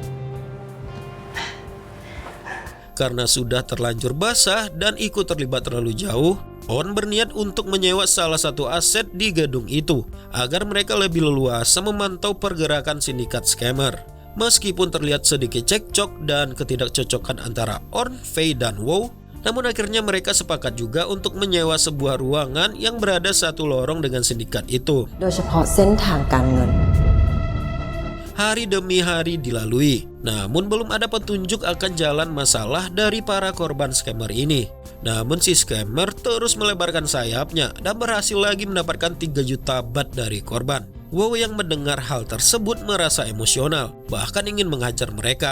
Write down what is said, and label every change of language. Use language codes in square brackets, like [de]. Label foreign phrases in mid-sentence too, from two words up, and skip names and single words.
[id] Karena sudah terlanjur basah dan ikut terlibat terlalu jauh, Orn berniat untuk menyewa salah satu aset di gedung itu agar mereka lebih leluasa memantau pergerakan sindikat scammer. Meskipun terlihat sedikit cekcok dan ketidakcocokan antara Orn, Faye, dan Wow, namun akhirnya mereka sepakat juga untuk menyewa sebuah ruangan yang berada satu lorong dengan sindikat itu. [th] โดยเฉพาะเส้นทางการเงิน [id] Hari demi hari dilalui, namun belum ada petunjuk akan jalan masalah dari para korban scammer ini. Namun si scammer terus melebarkan sayapnya dan berhasil lagi mendapatkan 3 juta baht dari korban. Wow yang mendengar hal tersebut merasa emosional, bahkan ingin menghajar mereka.